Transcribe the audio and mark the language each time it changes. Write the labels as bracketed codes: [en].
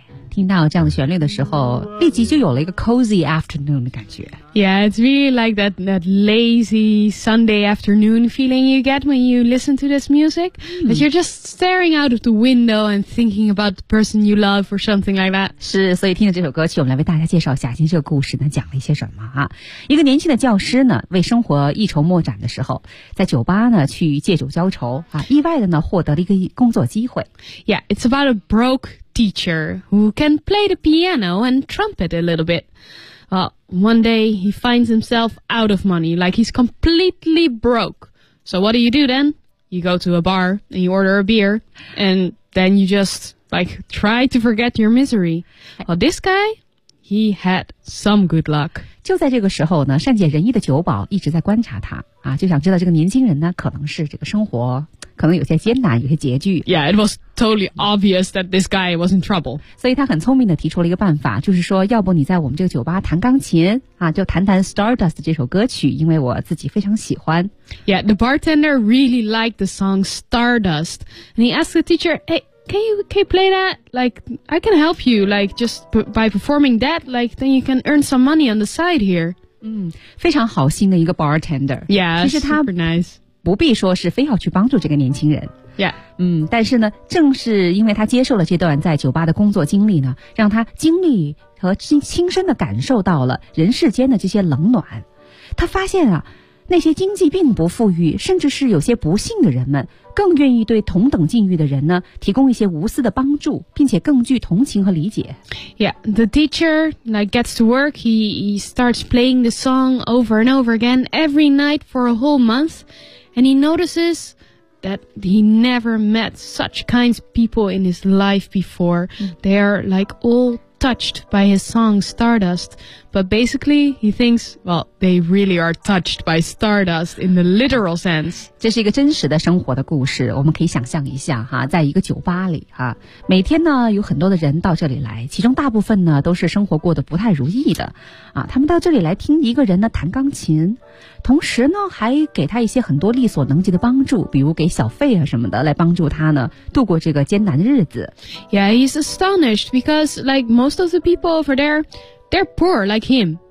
[zh] 听到这样的旋律的时候，立即就有了一个 [en] cozy afternoon [zh] 的感觉。 [en] Yeah, it's really like that lazy Sunday afternoon feeling you get when you listen to this music. That you're just staring out of the window and thinking about the person you love or something like that. [zh] 是，所以听了这首歌曲，我们来为大家介绍一下今天这个故事呢，讲了一些什么啊？一个年轻的教师呢，为生活一筹莫展的时候，在酒吧呢去借酒浇愁啊，意外的呢获得了一个工作机会。 [en] Yeah, it's about a broke teacher who can play the piano and trumpet a little bit. Well, one day he finds himself out of money, like he's completely broke. So what do then? You go to a bar and you order a beer, and then you just like try to forget your misery. Well, this guy, he had some good luck. [zh] 就在这个时候呢，善解人意的酒保一直在观察他啊，就想知道这个年轻人呢，可能是这个生活。可能有些艰难，有些拮据。 [en] Yeah, it was totally obvious that this guy was in trouble. [zh] 所以他很聪明地提出了一个办法，就是说，要不你在我们这个酒吧弹钢琴啊，就弹弹 Stardust 这首歌曲，因为我自己非常喜欢。 [en] Yeah, the bartender really liked the song Stardust, and he asked the teacher, "Hey, can you play that? Like, I can help you, like just by performing that, like then you can earn some money on the side here." [zh] 嗯，非常好心的一个 bartender. [en] Yeah, [zh] 其实他 [en] super nice. [zh] 不必说是非要去帮助这个年轻人。 [en] Yeah. [zh] 嗯，但是呢，正是因为他接受了这段在酒吧的工作经历呢，让他经历和亲身的感受到了人世间的这些冷暖。他发现啊，那些经济并不富裕，甚至是有些不幸的人们，更愿意对同等境遇的人呢，提供一些无私的帮助，并且更具同情和理解。 [en] Yeah, the teacher like gets to work, he starts playing the song over and over again every night for a whole month. And he notices that he never met such kind people in his life before. They are like all touched by his song Stardust. But basically, he thinks, well, they really are touched by Stardust in the literal sense. [zh] 这是一个真实的生活的故事。我们可以想象一下哈，在一个酒吧里哈，每天呢有很多的人到这里来，其中大部分呢都是生活过得不太如意的啊。他们到这里来听一个人呢弹钢琴。同时呢还给他一些很多力所能及的帮助，比如给小费啊什么的，来帮助他呢度过这个艰难的日子。 [en] Yeah, he's astonished because like most of the people over there, they're poor like him.